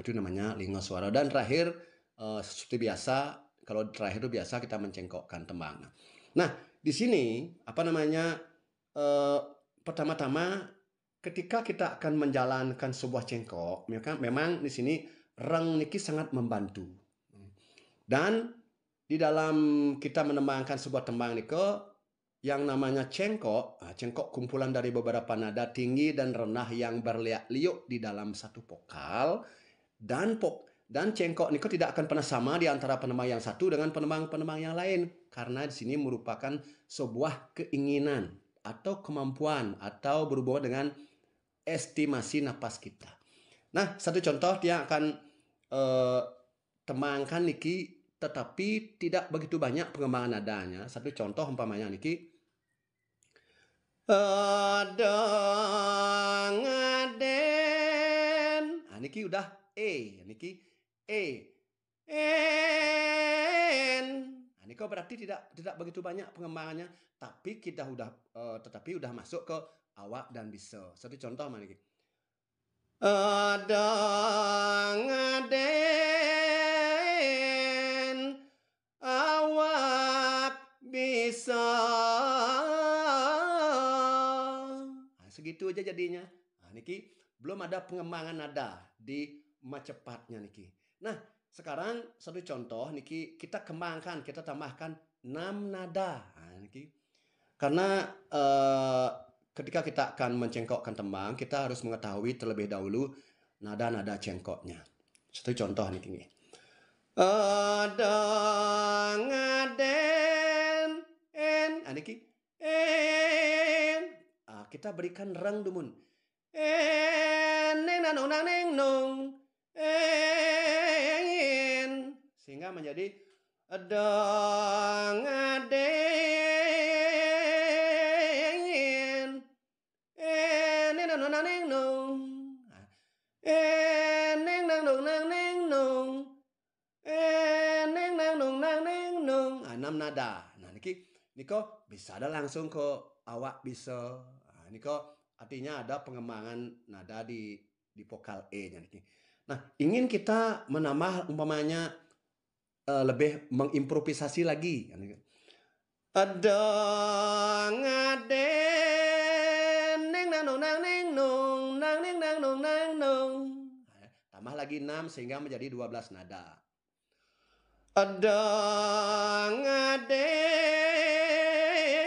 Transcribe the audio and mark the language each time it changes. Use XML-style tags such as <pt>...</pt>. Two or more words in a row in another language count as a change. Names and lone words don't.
<id>Itu namanya linggo swara. Dan terakhir seperti biasa kalau terakhir itu biasa kita mencengkokkan tembang. Nah, di sini pertama-tama ketika kita akan menjalankan sebuah cengkok, memang di sini reng niki sangat membantu. Dan di dalam kita menembangkan sebuah tembang niko yang namanya cengkok kumpulan dari beberapa nada tinggi dan rendah yang berliak-liuk di dalam satu vokal dan cengkok niko tidak akan pernah sama di antara penembang yang satu dengan penembang yang lain karena di sini merupakan sebuah keinginan atau kemampuan atau berhubungan dengan estimasi napas kita. Nah, satu contoh dia akan tembangkan niki tetapi tidak begitu banyak pengembangan nadanya. Satu contoh umpamanya niki adang aden. Nah, niki udah niki en. Nah, niko berarti tidak begitu banyak pengembangannya, tapi tetapi udah masuk ke awak dan bisa. Satu contoh mana niki? Adang aden awak bisa. Nah, segitu aja jadinya. Nah, niki belum ada pengembangan nada di macepatnya niki. Nah, sekarang satu contoh niki kita kembangkan, kita tambahkan 6 nada. Nah, niki karena ketika kita akan mencengkokkan tembang, kita harus mengetahui terlebih dahulu nada-nada cengkoknya. Satu contoh niki. Adang aden en. Niki en. Kita berikan reng dumun. En neng nanong nang neng nong. En. Sehingga menjadi adang aden en neng nanong nang neng nong. En neng nanong nang neng nong. Neng nang nong nang neng nong. 6 nada. Nah, niko bisa ada langsung ke awak bisa. Niko artinya ada pengembangan nada di vokal E-nya niki. Nah, ingin kita menambah umpamanya lebih mengimprovisasi lagi. Adang aden neng nang nong nang neng nong nang neng nang nong nang nong. Tambah lagi 6 sehingga menjadi 12 nada. Adang aden</id>